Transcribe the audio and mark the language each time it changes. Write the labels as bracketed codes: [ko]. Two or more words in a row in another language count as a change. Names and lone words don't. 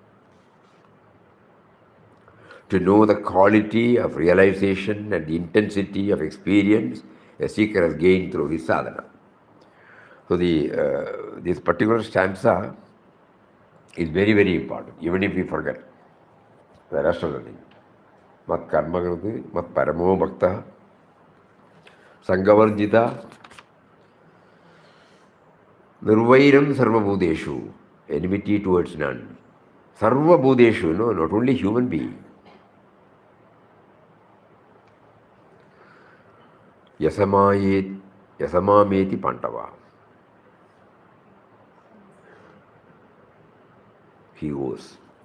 [en] To know the quality of realization and the intensity of experience a seeker has gained through his sadhana. So this particular stanza is very, very important, even if we forget the rest of the thing. [sa] Mat karmagrati, mat paramo bhakta, sangavarjita, nirvairam sarvabhudeshu, [en] enmity towards none. Sarvabhudeshu, no, not only human being. [sa] Yasamameti Pandava. [en] He goes.